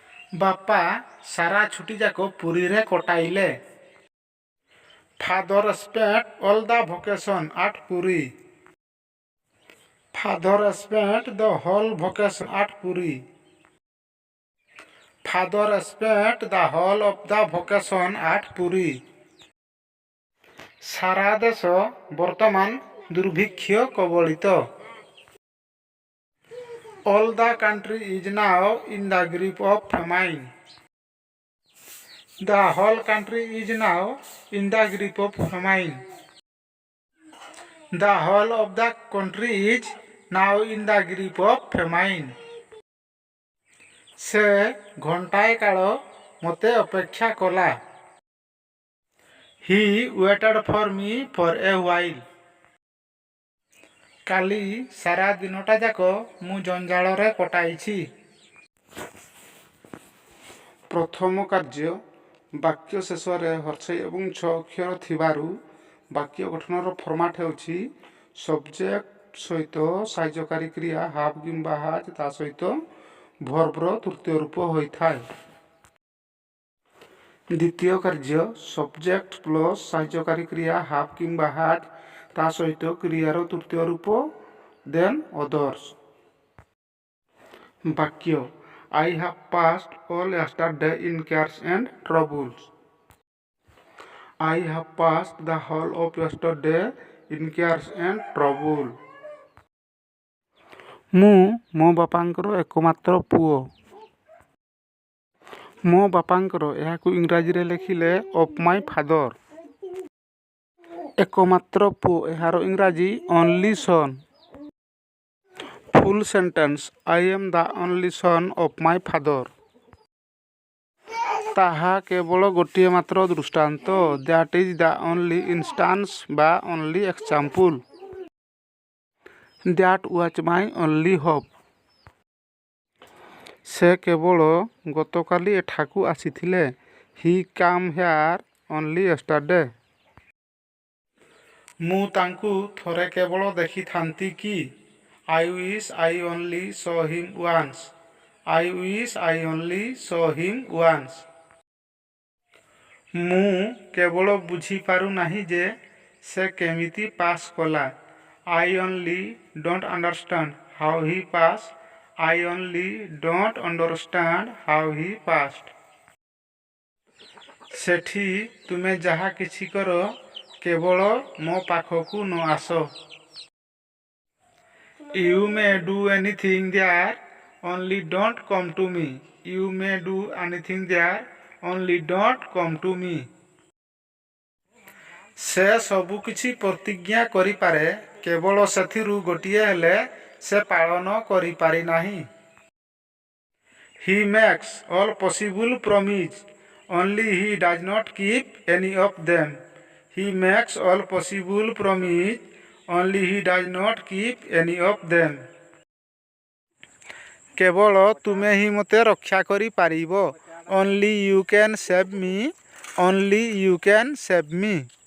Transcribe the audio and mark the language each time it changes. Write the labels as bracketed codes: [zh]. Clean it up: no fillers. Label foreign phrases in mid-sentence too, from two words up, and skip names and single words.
[or] ବାପା ସାରା ଛୁଟି ଯାକ ପୁରୀରେ କଟାଇଲେ। [en] Father spent all the vacation at Puri. Father spent the whole vacation at Puri. Father spent the whole of the vacation at Puri. [or] ସାରା ଦେଶ ବର୍ତ୍ତମାନ ଦୁର୍ଭିକ୍ଷ କବଳିତ। [en] All the country is now in the grip of famine. The whole country is now in the grip of famine. The whole of the country is now in the grip of famine. [or] ସେ ଘଣ୍ଟାଏ କାଳ ମୋତେ ଅପେକ୍ଷା କଲା। [en] He waited for me for a while. [or] କାଲି ସାରା ଦିନଟା ଯାକ ମୁଁ ଜଞ୍ଜାଳରେ କଟାଇଛି। ପ୍ରଥମ କାର୍ଯ୍ୟ ବାକ୍ୟ ଶେଷରେ ହର୍ଷେଇ ଏବଂ ଛ ଅକ୍ଷର ଥିବାରୁ ବାକ୍ୟ ଗଠନର ଫର୍ମାଟ୍ ହେଉଛି ସବଜେକ୍ଟ ସହିତ ସାହାଯ୍ୟକାରୀ କ୍ରିୟା ହାଭ୍ କିମ୍ବା ହାଜ୍ ତା ସହିତ ଭର୍ବର ତୃତୀୟ ରୂପ ହୋଇଥାଏ। ଦ୍ୱିତୀୟ କାର୍ଯ୍ୟ [en] subject plus [or] ସାହାଯ୍ୟକାରୀ କ୍ରିୟା ହାଭ୍ କିମ୍ବା ହାଜ୍ ତା ସହିତ କ୍ରିୟାର ତୃତୀୟ ରୂପ [en] then others. [or] ବାକ୍ୟ [en] I have passed all yesterday in cares and troubles. I have passed the whole of yesterday in cares and trouble. [or] ମୁଁ ମୋ ବାପାଙ୍କର ଏକମାତ୍ର ପୁଅ। ମୋ ବାପାଙ୍କର ଏହାକୁ ଇଂରାଜୀରେ ଲେଖିଲେ [en] of my father. [or] ଏକମାତ୍ର ପୁଅ ଏହାର ଇଂରାଜୀ [en] only son. full sentence I am the only son of my father. [or] ତାହା କେବଳ ଗୋଟିଏ ମାତ୍ର ଦୃଷ୍ଟାନ୍ତ [en] that is the only instance ବା only example. That was my only hope. [or] ସେ କେବଳ ଗତକାଲି ଏଠାକୁ ଆସିଥିଲେ। [en] He came here only yesterday. [or] ମୁଁ ତାଙ୍କୁ ଥରେ କେବଳ ଦେଖିଥାନ୍ତି କି [en] I wish I only saw him once. I wish I only saw him once. [or] ମୁଁ କେବଳ ବୁଝିପାରୁନାହିଁ ଯେ ସେ କେମିତି ପାସ୍ କଲା। [en] I only don't understand how he passed. I only don't understand how he passed. [or] ସେଠି ତୁମେ ଯାହା କିଛି କର କେବଳ ମୋ ପାଖକୁ ନ ଆସ। [en] You may do anything there, only don't come to me. You may do anything there, only don't come to me. [or] ସେ ସବୁ କିଛି ପ୍ରତିଜ୍ଞା କରିପାରେ କେବଳ ସେଥିରୁ ଗୋଟିଏ ହେଲେ ସେ ପାଳନ କରିପାରି ନାହିଁ। [en] He makes all possible promises, only he does not keep any of them. He makes all possible promises, only he does not keep any of them. [or] କେବଳ ତୁମେ ହିଁ ମୋତେ ରକ୍ଷା କରିପାରିବ। [en] Only you can save me. Only you can save me.